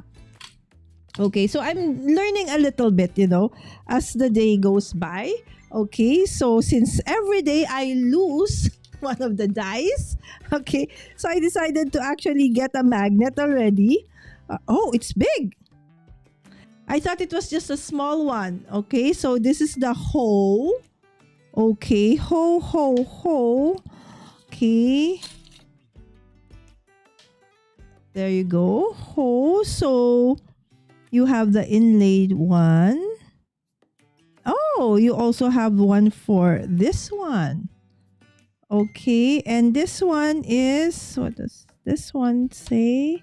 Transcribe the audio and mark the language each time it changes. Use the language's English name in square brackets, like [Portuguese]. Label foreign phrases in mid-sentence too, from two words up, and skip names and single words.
[English] Okay, so I'm learning a little bit, as the day goes by. Okay, so since every day I lose one of the dies, okay, so I decided to actually get a magnet already. Oh, it's big. I thought it was just a small one. Okay, so this is the ho. Okay, ho, ho, ho. Okay. There you go. Ho. So you have the inlaid one. Oh, you also have one for this one. Okay, and this one is, what does this one say?